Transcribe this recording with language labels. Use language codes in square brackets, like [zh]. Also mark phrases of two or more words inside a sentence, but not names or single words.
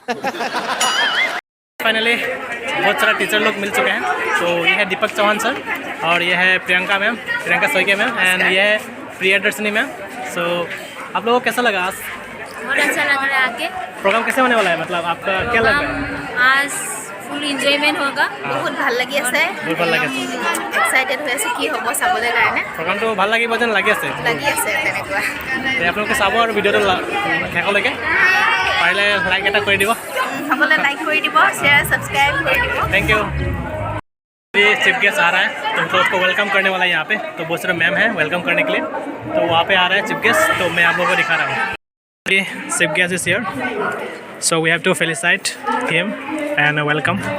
[hi] फाइनली बहुत सारा टीचर लोग मिल चुके हैं। तो ये है दीपक चौहान सर और ये है प्रियंका मैम, प्रियंका सोइके मैम, एंड ये है प्रियदर्शनी मैम। सो आप लोगों को कैसा लगा आज? बहुत अच्छा लग रहा है। आगे प्रोग्राम कैसे होने वाला है, मतलब आपका क्या लग रहा है? आज फुल एन्जॉयमेंट होगा, [as] বহুত ভাল লাগি আছে। বহুত ভাল লাগি আছে, এক্সাইটেড হৈ আছে কি হ'ব চাবলৈ কাৰণে। প্ৰগ্ৰামটো ভাল লাগিব যেন লাগি আছে তেনেকুৱা। আপোনালোকে চাব আৰু ভিডিঅ'টো শেষলৈকে পাৰিলে লাইক এটা কৰি দিব। সকলোৱে লাইক কৰি দিব, [en] share subscribe [as] কৰি দিব। [en] thank you. [hi] ये [en] chief guest [hi] आ रहा है तो उसको वेलकम करने वाला है यहाँ पे। तो बहुत सारे मैम हैं वेलकम करने के लिए। तो वहाँ पे आ रहा है [en] chief guest, [hi] तो मैं आप लोगों को दिखा रहा हूँ। [en] chief guest is here, so we have to felicitate him and welcome.